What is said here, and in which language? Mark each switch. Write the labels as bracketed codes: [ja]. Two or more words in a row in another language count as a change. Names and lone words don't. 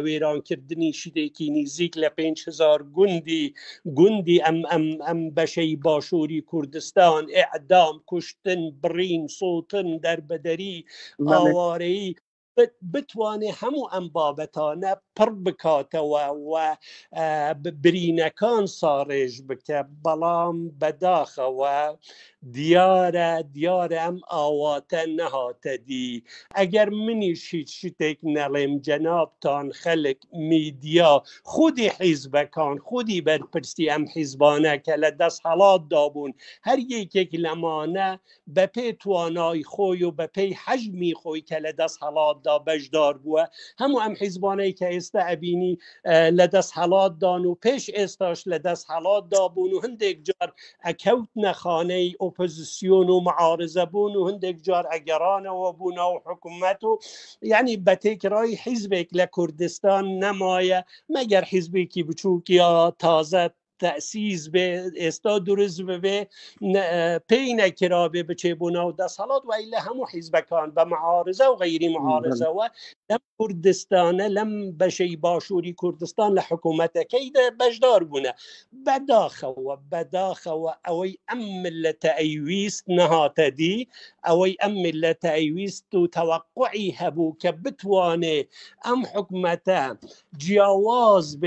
[ckb] وێرانکردنی شتێکی نزیک لە 5,000 گوندی ئەم بەشەی باشووری کوردستان ئیعدام کوشتن بڕین سۆتن دەربەدەری ئاوارەیی بتوانێ هەموو ئەم بابەتانە پڕ بکاتەوە و برینەکان ساڕێژ بکە بەڵام بەداخەوە دیار ام آواته نهاته دی. اگر منیش هیچ شتێک نەڵێم جەنابتان خەلک میدیا خودی حیزبەکان خودی بەرپرسی ئەم حیزبانە کە لە دەست هەڵاتدا بوون هەر یەکێک لەمانە بە پێی توانای خۆی و بە پێی حەجمی خۆی کە لە دەست هەڵاتدا بەشدار بووە هەموو ئەم حیزبانەی کە ئێستا ئەبینی لە دەست هەڵاتدان و پێش ئێستاش لە دەست هەڵاتدا بوون و هەندێک جار ئەکەوتنە خانەی ئۆپۆزیسیۆن و معارزە بوون و هەندێک جار ئەگەڕانەوە بوون و حکوومەت و یعنی بە تێکرای حیزبێک لە کوردستان نەمایە مەگەر حیزبێکی بچووک یا تازە تأسیس به ئێستا دروست ببێ پێی نەکرابێ بچێ بۆ ناو دەسەڵات و ئەیلە هەموو حیزبەکان بە معارزە و غەیری معارزەوە لەم کوردستانە لەم بەشەی باشووری کوردستان لە حکوومەتەکەیدا بەشدار بوونە بەداخەوە ئەوەی ئەم ملەتە ئەیویست نەهاتە دی ئەوەی ئەم ملەتە ئەیویست و تەوەقعی هەبوو کە بتوانێ ئەم حکوومەتە جیاواز بێ